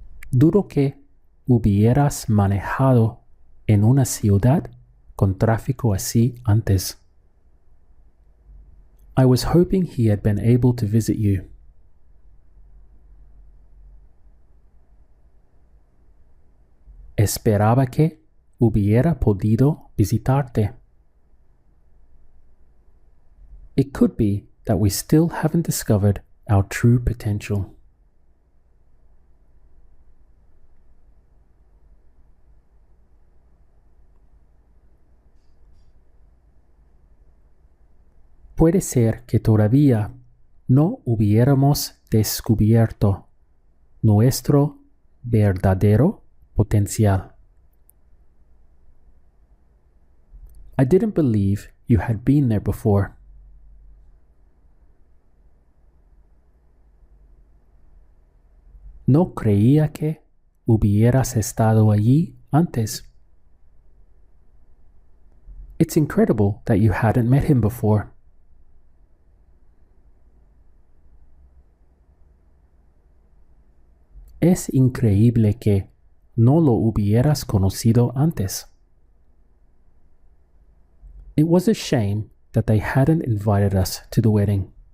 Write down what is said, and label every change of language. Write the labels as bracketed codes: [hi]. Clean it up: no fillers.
[es] Dudo que hubieras manejado en una ciudad con tráfico así antes. [en] I was hoping he had been able to visit you. [es] Esperaba que hubiera podido visitarte. [en] It could be that we still haven't discovered our true potential. [es] Puede ser que todavía no hubiéramos descubierto nuestro verdadero potencial. [en] I didn't believe you had been there before. [es] No creía que hubieras estado allí antes. [en] It's incredible that you hadn't met him before. [es] Es increíble que no lo hubieras conocido antes. [en] It was a shame that they hadn't invited us to the wedding.